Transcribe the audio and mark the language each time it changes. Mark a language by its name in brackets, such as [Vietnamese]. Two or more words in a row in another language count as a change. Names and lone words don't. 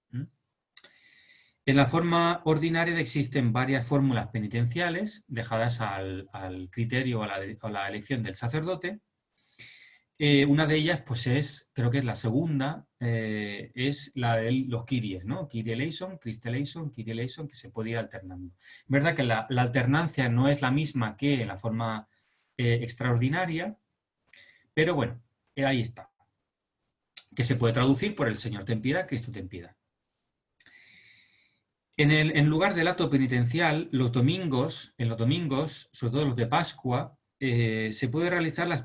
[Spanish] En la forma ordinaria existen varias fórmulas penitenciales dejadas al criterio o a la elección del sacerdote. Una de ellas, pues creo que es la segunda, es la de los Kyries, ¿no? [Greek] Κύριε ελέησον, Χριστέ ελέησον, Κύριε ελέησον, [Spanish] que se puede ir alternando. Es verdad que la alternancia no es la misma que en la forma extraordinaria, pero bueno, ahí está. Que se puede traducir por el Señor ten piedad, Cristo ten piedad. En lugar del acto penitencial, en los domingos, sobre todo los de Pascua, se puede realizar la